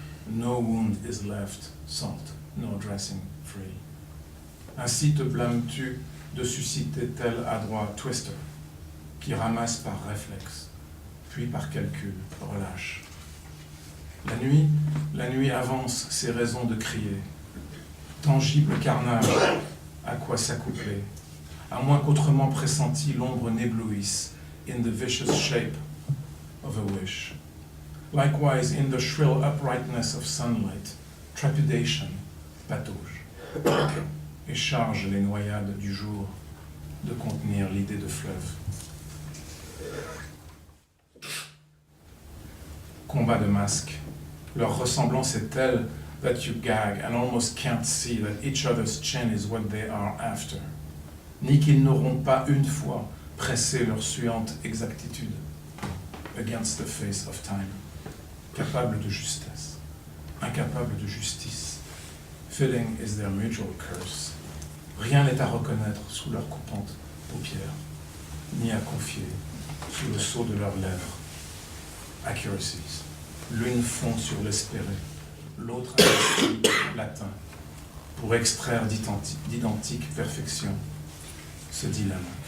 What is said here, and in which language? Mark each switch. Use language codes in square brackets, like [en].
[en] No wound is left, salt, no dressing free. [fr] Ainsi te blâmes-tu de susciter tel adroit twister qui ramasse par réflexe, puis par calcul relâche. La nuit avance ses raisons de crier. Tangible carnage, à quoi s'accoupler, à moins qu'autrement pressenti l'ombre n'éblouisse [en] in the vicious shape of a wish. Likewise, in the shrill uprightness of sunlight, trepidation [fr] patauge et charge les noyades du jour de contenir l'idée de fleuve. Combat de masques. Leur ressemblance est telle [en] that you gag and almost can't see that each other's chin is what they are after. [fr] Ni qu'ils n'auront pas une fois pressé leur suante exactitude [en] against the face of time. [fr] Capable de justesse, incapable de justice. [en] Feeling is their mutual curse. [fr] Rien n'est à reconnaître sous leurs coupantes paupières, ni à confier sous le sceau de leurs lèvres. Accuracies. L'une fond sur l'espéré, l'autre à l'esprit latin, pour extraire d'identique perfection ce dilemme.